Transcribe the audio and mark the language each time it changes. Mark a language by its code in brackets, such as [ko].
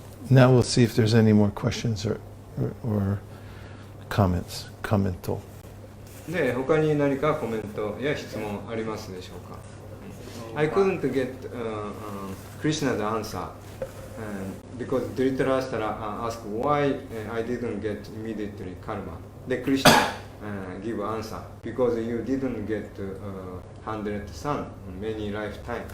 [en] Now we'll see if there's any more questions or comments. [ja] で、他に何かコメントや質問ありますでしょうか。 [en] I couldn't get Krishna's answer because Dhritarashtra asked why I didn't get immediately karma. The Krishna give answer because you didn't get 100 son many lifetime.